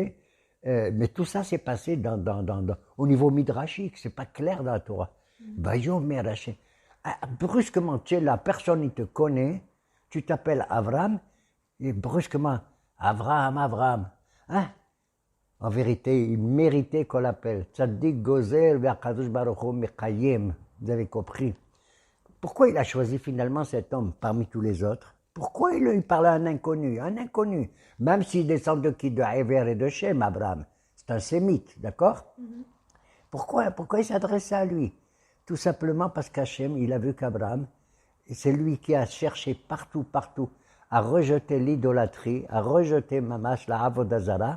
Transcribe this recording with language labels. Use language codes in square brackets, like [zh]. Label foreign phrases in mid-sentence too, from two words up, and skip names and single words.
[fr] Mais tout ça s'est passé au niveau midrashique, c'est pas clair dans la Torah. Brusquement, tu es là, personne ne te connaît, tu t'appelles Avram, et brusquement, Avram. Hein? En vérité, il méritait qu'on l'appelle. [he] צדיק גוזר והקדוש ברוך הוא מקיים. [fr] Vous avez compris. Pourquoi il a choisi finalement cet homme parmi tous les autres? Pourquoi il lui parlait à un inconnu? Un inconnu. Même s'il descend de qui? De Héver et de Shem, Abraham. C'est un sémite, d'accord? Pourquoi il s'adressait à lui? Tout simplement parce qu'Hachem, il a vu qu'Abraham, c'est lui qui a cherché partout, à rejeter l'idolâtrie, à rejeter Mamash, la Avodazara.